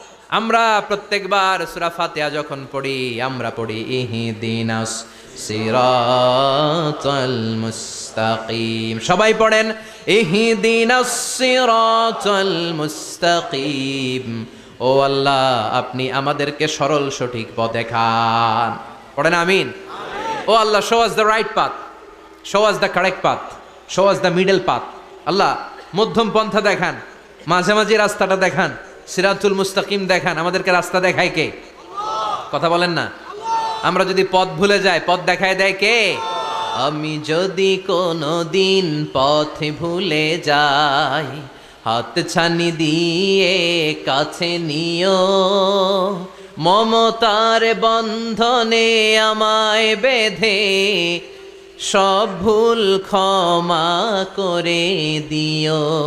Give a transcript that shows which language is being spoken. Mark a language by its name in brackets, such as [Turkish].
[Bangla] আমরা প্রত্যেকবার সূরা ফাতিহা যখন পড়ি আমরা পড়ি [Arabic] ইহদিনাস সিরাতাল মুস্তাকিম। [Bangla] সবাই পড়েন [Arabic] ইহদিনাস সিরাতাল মুস্তাকিম। [Bangla] ও আল্লাহ আপনি আমাদেরকে সরল সঠিক পথ দেখান। পড়েন আমিন। [English] ও আল্লাহ show us the right path, show us the correct path, show us the middle path. [Bangla] আল্লাহ মধ্যম পন্থা দেখান, মাঝামাঝি রাস্তাটা দেখান, সিরাতুল মুস্তাকিম দেখান। আমাদেরকে রাস্তা দেখায় কে? কথা বলেন না। আমরা যদি পথ ভুলে যাই পথ দেখায় দেয় কে? আমি যদি কোনো দিন পথ ভুলে যাই হাত ছানি দিয়ে কাছে নিও, মমতার বন্ধনে আমায় বেঁধে সব ভুল ক্ষমা করে দিও।